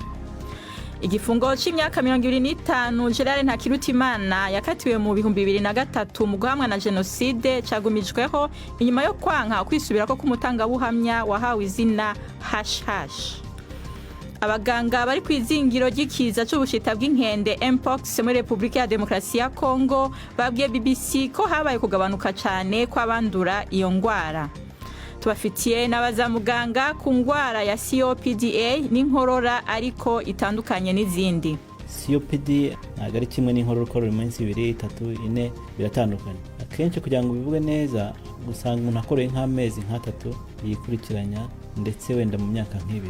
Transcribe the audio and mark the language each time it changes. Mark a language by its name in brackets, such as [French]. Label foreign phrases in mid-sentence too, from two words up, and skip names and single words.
[Rundi] Igifungo c'imyaka 25 Gerard Ntakirutimana yakatiwe mu 2003 mu guhamwa na genocide cagumijweho inyuma yo kwanka kwisubirako k'umutangabuhamya wahawe izina ##. Abaganga bari kwizingiro ry'ikiza c'ubushita bw'inkende Mpox muri Republika ya Demokarasi ya Kongo babwiye BBC ko habaye kugabanuka cane kw'abandura iyo ngwara. Tubafitiye n'abazamuganga ku ngwara ya COPD n'inkorora ariko itandukanye n'izindi. [Kinyarwanda] COPD ntabwo ari kimwe n'inkorora ukorora iminsi 2, 3, 4 biratandukanye. Akenshi kugira ngo bivuge neza usanga umuntu akoreye nk'amezi 3 yikurikiranya ndetse wenda mu myaka nk'ibiri.